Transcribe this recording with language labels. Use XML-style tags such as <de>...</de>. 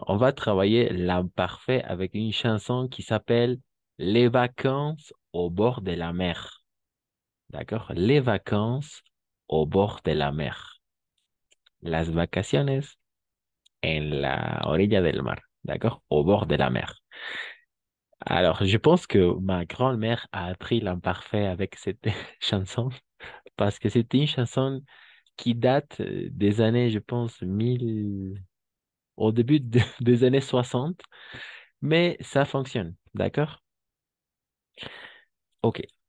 <fr>On va travailler l'imparfait avec une chanson qui s'appelle Les vacances au bord de la mer. D'accord? Les vacances au bord de la mer.</fr> <es>Las vacaciones en la orilla del mar.</es> <fr>D'accord? Au bord de la mer. Alors, je pense que ma grand-mère a appris l'imparfait avec cette chanson parce que c'était une chanson qui date des années, je pense, au début des années 60, mais ça fonctionne. D'accord? Ok.</fr>